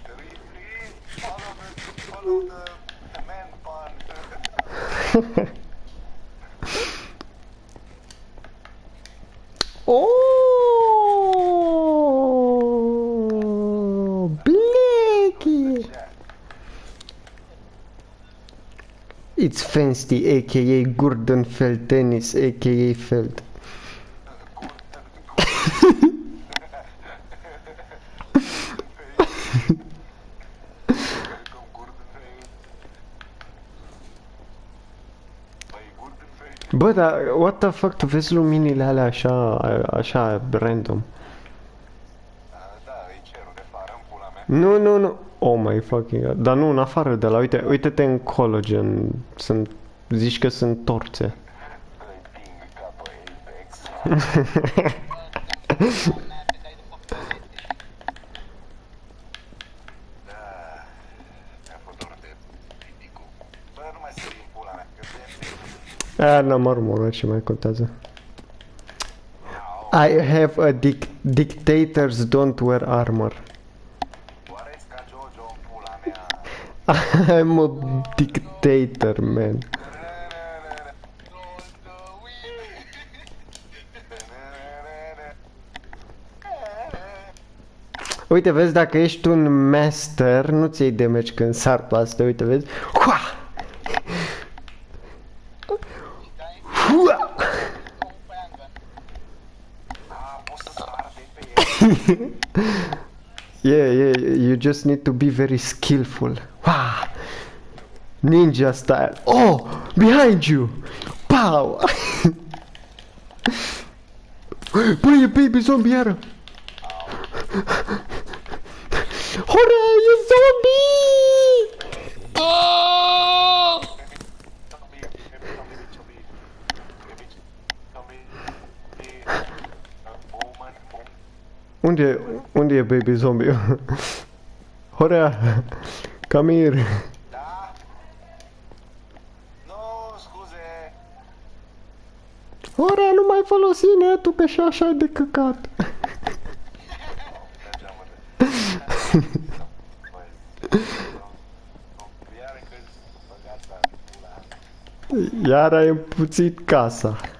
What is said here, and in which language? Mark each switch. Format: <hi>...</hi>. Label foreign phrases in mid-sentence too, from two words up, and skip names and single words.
<en>Oh, Blacky! It's Fancy, aka Gurdenfeld Tennis, aka Feld.</en> <ro>Bă, dar</ro> <en>what the fuck,</en> <ro>tu vezi luminile alea așa random? Nu.</ro> <en>Oh my fucking god.</en> <ro>Dar nu, în afară de la, uite-te încolo, gen, zici că sunt torțe. N-am armură, ce mai contează.</ro> <en>I have a dictators don't wear armor. I'm a dictator, man.</en> <ro>Uite, vezi, dacă ești un master, nu ți iei damage când sar pe asta, uite, vezi? Hua! Hua!</ro> <en>Yeah, you just need to be very skillful. Wow! Ninja style. Oh! Behind you! Pow!</en> <ro>Băi, e</ro> <en>baby zombie</en> <ro>iară! Hore, e zombie! Oh! Unde e</ro> <en>baby zombie? Horea, come here.</en> <ro>Da? Nu, scuze. Horea, nu mai folosi netul că și așa e de căcat. Iar ai împuțit casa.</ro>